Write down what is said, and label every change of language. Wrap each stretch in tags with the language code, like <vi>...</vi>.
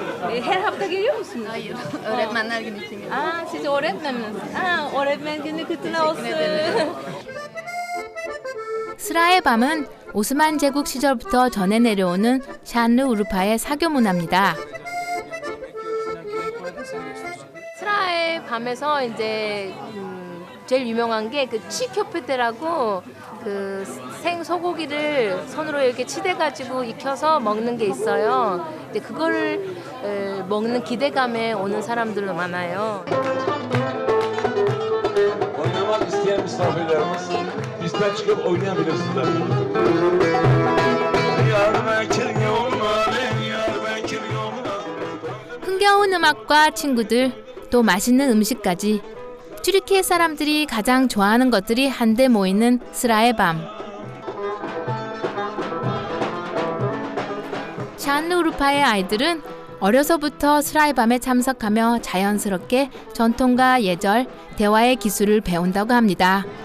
<tr>Her hafta geliyor musunuz? Hayır, öğretmenler günü için geliyorum. Aa, siz öğretmen misiniz? Aa, öğretmen günü kutlu olsun.</tr> <ko>스라의 밤은 오스만 제국 시절부터 전해 내려오는 샨르 우르파의 사교 문화입니다. 스라의 밤에서 이제 제일 유명한 게 그 치교페테라고 그 생소고기를 손으로 이렇게 치대가지고 익혀서 먹는 게 있어요. 근데 그거를 먹는 기대감에 오는 사람들도 많아요.</ko> <tr>Oynamak isteyen misafirlerimiz piste çıkıp oynayabilirsiniz.</tr> <ko>흥겨운 음악과 친구들, 또 맛있는 음식까지 튀르키예 사람들이 가장 좋아하는 것들이 한데 모이는 스라의 밤. 샨르 우르파의 아이들은 어려서부터 스라의 밤에 참석하며 자연스럽게 전통과 예절, 대화의 기술을 배운다고 합니다.</ko>